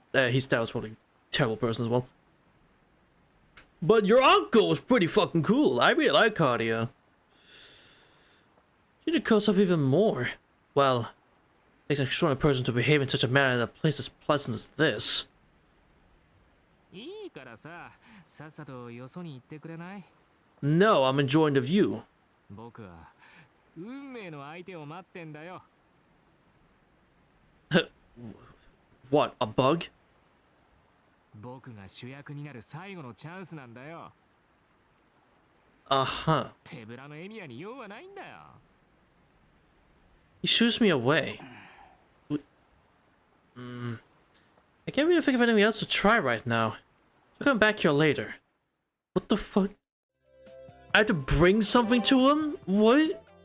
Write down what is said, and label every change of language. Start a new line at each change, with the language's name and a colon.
English: His dad was probably a terrible person as well. But your uncle was pretty fucking cool. I really like Karia. You should curse up even more. Well, it takes an extraordinary person to behave in such a manner in a place as pleasant as this.
Japanese: いいからさ、さっさとよそに行ってくれない？
English: No, I'm enjoying the view.
Japanese: 僕は運命の相手を待ってんだよ。
English: What, a bug?
Japanese: 僕が主役になる最後のチャンスなんだよ。
English: Uh-huh.
Japanese: 手ぶらのエミヤに用はないんだよ。
English: He shoots me away. I can't really think of anything else to try right now. I'll come back here later. What the fuck? I had to bring something to him? What?